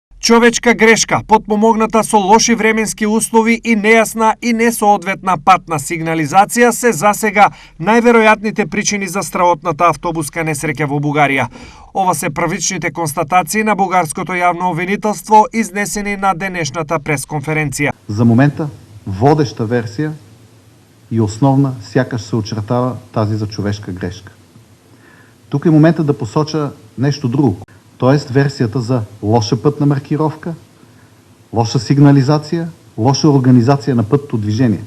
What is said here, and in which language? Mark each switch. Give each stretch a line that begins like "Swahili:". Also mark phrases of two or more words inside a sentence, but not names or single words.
Macedonian: Човечка грешка, потпомогната со лоши временски услови и нејасна и несоодветна патна сигнализација се засега најверојатните причини за страотната автобуска несреќа во Бугарија. Ова се првичните констатации на бугарското јавно обвинителство изнесени на денешната пресконференција.
Bulgarian: За момента водеща версија и основна сякаш се очертава тази за човешка грешка. Тук е момента да посоча нещо друго. Тоест версията за лоша пътна маркировка, лоша сигнализация, лоша организация на пътното движение.